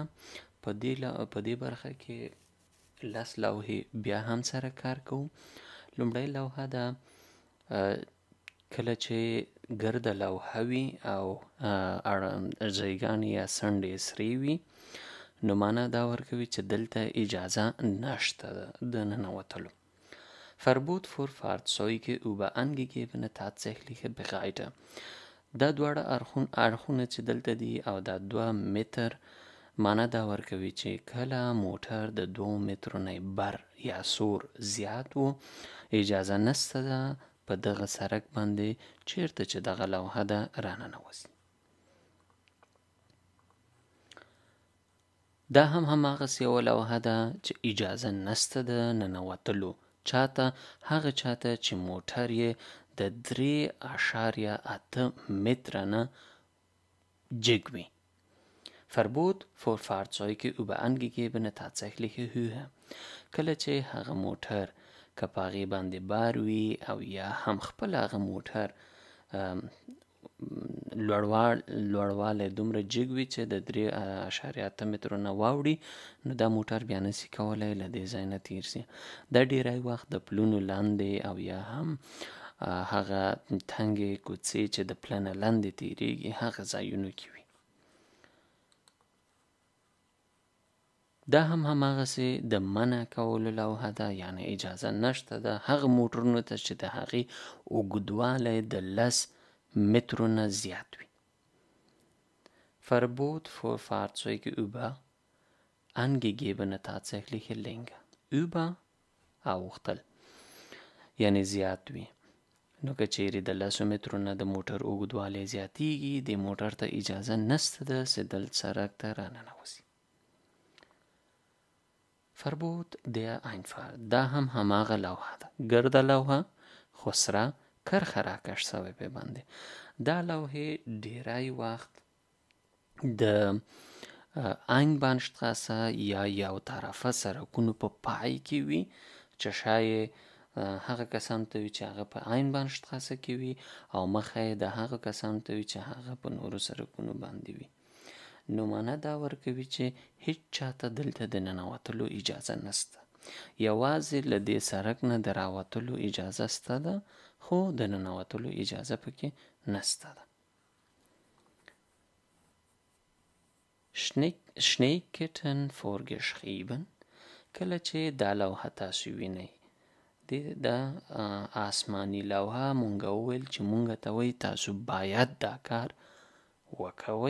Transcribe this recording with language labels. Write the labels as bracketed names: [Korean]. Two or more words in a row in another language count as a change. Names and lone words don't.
[Pashto] په دې برخه کې 10 لوحې بیا هم سره کار کوو. لومړی لوحه ده کله چې ګرده لوحه وي او ځایګانې یا څنډې سرې وي نو معنا دا ورکوي چې دلته اجازه نشته د ننوتلو. [German] Verbot für Fahrzeuge über angegebene tatsächliche Breite. [Pashto] دا دواړه اړخونه چې دلته دي او دا 2 متر معنا دا ورکوي چې کله موټر د 2 مترو نه بر یا سور زیات و اجازه نشته ده په دغه سړک باندې چیرته چې دغه لوحه ده راننوځي. دا هم هماغسې یوه لوحه ده چې اجازه نشته ده ننوتلو چاته، هغه چاته چې موټر یې د 3.8 متره نه جګ وي. [German] Verbot für Fahrzeuge über angegebene tatsächliche Höhe. [Pashto] کله چې هغه موټر که په هغې باندې بار وي او یا هم خپل هغه موټر لوړوالی دومره جګ وي چې د 3.8 مترو نه واوړي نو دا موټر بیا نشي کولی له دې ځای نه تیر شي. دا ډیری وخت د پلونو لاندې او یا هم هغه تنګې کوڅې چې د پله نه لاندې تیریږي هغه ځایونو کې وي. دا هم هماغسې د منع کولو لوحه ده، یعنی اجازه نشته ده هغه موټرونو ته چې د هغې اوږدوالی د 10 مترو نه زیات وي. [German] Verbot für Fahrzeuge über angegebene tatsächliche Länge. [Pashto] Über اوختل یعنی زیات وي. نو که چیرې د 10 مترو نه د موټر اوږدوالی زیاتیږي د موټر ته اجازه نشته ده چې دل سړک ته راننوځي. [German] Verbot der Einfahrt. [Pashto] دا هم هماغه لوحه ده، ګرده لوحه خو سره کرښه راکش شوې پې باندې. دا لوحې ډیری وخت د Einbahnstraße یا یو طرفه سړکونو په پای کې وي چې شاید هغه کسانو ته وي چې هغه په Einbahnstraße کې وي او مخه یې د هغه کسانو ته وي چې هغه په نورو سړکونو باندې وي. نو معنا دا ورکوي چې هیڅ چاته دلته د ننوتلو اجازه نشته. یوازې له دې سړک نه د راوتلو اجازه شته ده خو د ننوتلو اجازه پکې نشته ده. [German] Schneeketten vorgeschrieben. [Pashto] کله چې دا لوحه تاسو وینئ دا آسماني لوحه مونږ وویل چې مونږ ته وایي تاسو باید دا کار وکوئ.